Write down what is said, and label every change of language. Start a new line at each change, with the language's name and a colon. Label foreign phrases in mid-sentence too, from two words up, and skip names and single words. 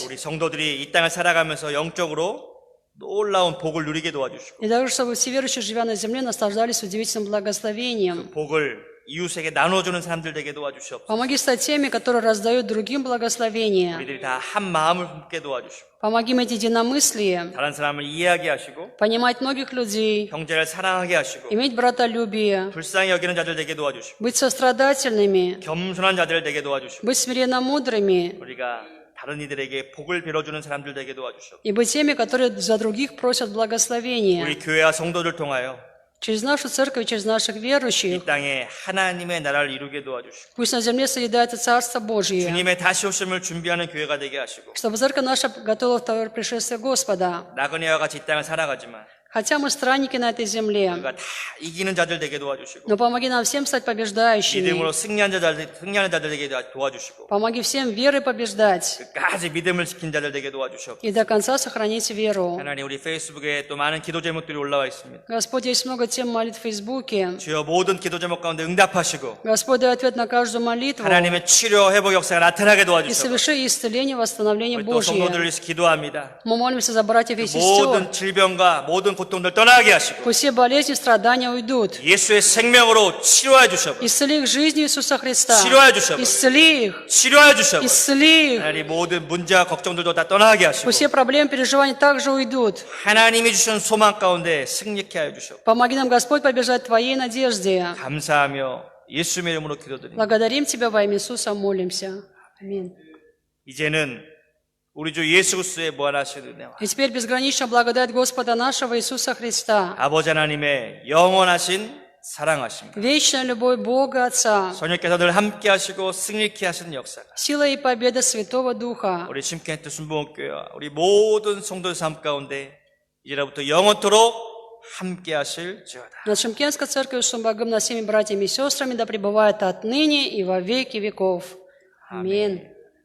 Korean: 우리 성도들이 이 땅을 살아가면서 영적으로 놀라운 복을 누리게 도와주시고
Russian: И также, чтобы все верующие, живя на земле, наслаждались удивительным благословением.
Korean: 복을 이웃에게 나눠주는 사람들 되게 도와주시옵소서.
Russian: Помоги стать теми, которые раздают другим благословения.
Korean: 우리들이 다 한 마음을 품게 도와주시고
Russian: Помоги им иметь единомыслие,
Korean: 다른 사람을 이해하게 하시고
Russian: понимать многих людей,
Korean: 형제를 사랑하게 하시고
Russian: иметь братолюбие,
Korean: 불쌍히 여기는 자들 되게 도와주시고
Russian: быть сострадательными,
Korean: 겸손한 자들 되게 도와주시고
Russian: быть смиренно мудрыми
Korean: 우리가 다른 이들에게 복을 빌어주는 사람들 되게 도와주시고
Russian: и быть теми, которые за других просят благословения.
Korean: 우리 교회와 성도들 통하여
Russian: Через нашу церковь, через наших
Korean: 이
Russian: верующих,
Korean: 땅에 하나님의 나라를 이루게 도와주시고
Russian: пусть на земле созидается Царство Божие,
Korean: 주님의 다시 오심을 준비하는 교회가 되게 하시고
Russian: чтобы церковь наша готова второе пришествие Господа.
Korean: 나그네와 같이 이 땅을 살아가지만
Russian: Хотя мы странники на этой земле,
Korean: 우리가 다 이기는 자들 되게 도와주시고
Russian: но помоги нам всем стать побеждающими.
Korean: 믿음으로 승리하는 자들 되게 도와주시고
Russian: Помоги всем верой побеждать
Korean: 끝까지 믿음을 지킨 자들 되게 도와주시옵소서.
Russian: и до конца сохранить веру.
Korean: 하나님 우리 페이스북에 또 많은 기도 제목들이 올라와 있습니다.
Russian: Господь, есть много тем молитв в Фейсбуке.
Korean: 주여 모든 기도 제목 가운데 응답하시고
Russian: Господь, дай ответ на каждую молитву
Korean: 하나님의 치료 회복 역사가 나타나게
Russian: и
Korean: 도와주시옵소서.
Russian: соверши исцеление, восстановление
Korean: 우리 또 성도들을
Russian: Божье.
Korean: 위해서 기도합니다.
Russian: Мы молимся за братьев и
Korean: 모든
Russian: сестер.
Korean: 질병과 모든 고통들 떠나게 하시고
Russian: Пусть все болезни, страдания уйдут.
Korean: 예수의 생명으로 치료해 주시옵소서.
Russian: Исцели их жизнью Иисуса Христа.
Korean: 치료해 주시옵소서.
Russian: Исцели их.
Korean: 치료해 주시옵소서.
Russian: Исцели их.
Korean: 하나님 모든 문제와 걱정들도 다 떠나게 하시고
Russian: Пусть все проблемы, переживания также уйдут.
Korean: 하나님이 주신 소망 가운데 승리케 하여 주시옵소서.
Russian: Помоги нам, Господь, побежать Твоей надежде.
Korean: 감사하며 예수님의 이름으로 기도드립니다.
Russian: Благодарим Тебя во имя Иисуса, молимся. Аминь.
Korean: 이제는 우리 주 예수 그리스도의 무한하신 은혜와
Russian: И теперь безграничная благодать Господа нашего Иисуса Христа,
Korean: 아버지 하나님의 영원하신 사랑하심과
Russian: вечная любовь Бога Отца,
Korean: 성령께서 늘 함께 하시고 승리케 하시는 역사가
Russian: сила и победа Святого Духа
Korean: 우리 심켄트 순복음교회와 우리 모든 성도의 삶 가운데 이제부터 영원토록 함께 하실지어다.
Russian: над Шымкентской церковью Шумбагым, над всеми братьями и сестрами, да пребывает отныне и во веки веков. Аминь.